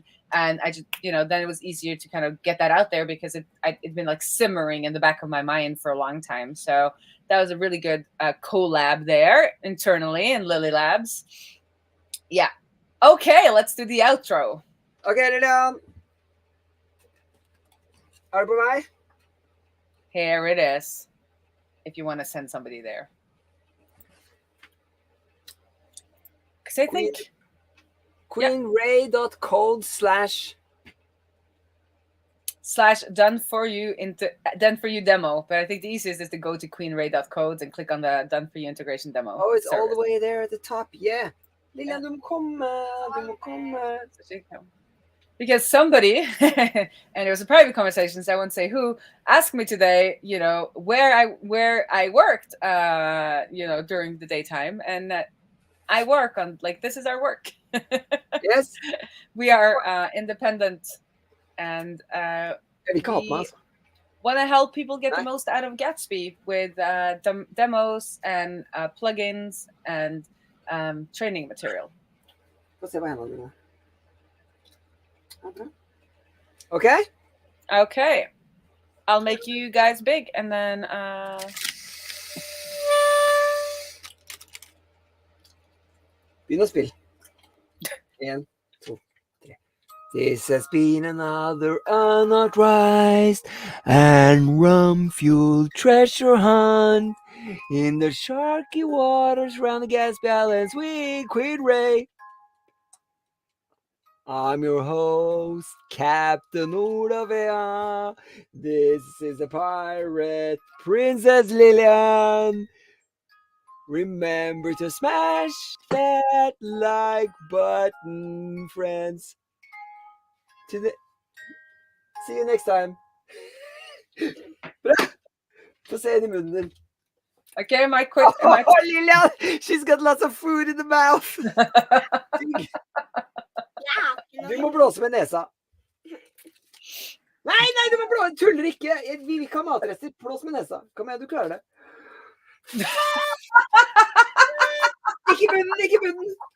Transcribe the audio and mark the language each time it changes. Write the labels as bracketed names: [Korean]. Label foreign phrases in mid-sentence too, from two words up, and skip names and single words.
[English] And I just, then it was easier to kind of get that out there because it'd been like simmering in the back of my mind for a long time. So that was a really good collab there internally in Lily Labs. Yeah. Okay, let's do the outro. [Norwegian] Okay, Lilian. Are du på vei? [English] Here it is. If you want to send somebody there. Because I think queenraae.code / done for you demo. But I think the easiest is to go to queenraae.code and click on the done for you integration demo. Oh, it's all the way there at the top. Yeah. [Norwegian] Lilian, du må komme. [English] Because somebody, and it was a private conversation, so I won't say who, asked me today, where I worked, during the daytime, and I work on, like, this is our work. Yes. We are independent, and we want to help people get the most out of Gatsby with demos and plugins and training material. Okay. Okay. I'll make you guys big and then [Norwegian] begynn å spille. [English] 1, 2, 3. This has been another unauthorized and rum-fueled treasure hunt in the sharky waters around the Gatsby Islands with Queen Raae. I'm your host, Captain Olavea. This is the pirate Princess Lilian. Remember to smash that like button, friends. See you next time. [Norwegian] Få se den I munnen din. [English] Okay, my quick. Lilian, she's got lots of food in the mouth. [Norwegian] Du må blåse med nesa. Nei, du må blåse. Tuller ikke. Vi kan ha matrester. Blås med nesa. Kom igjen, du klarer det. Ikke munnen.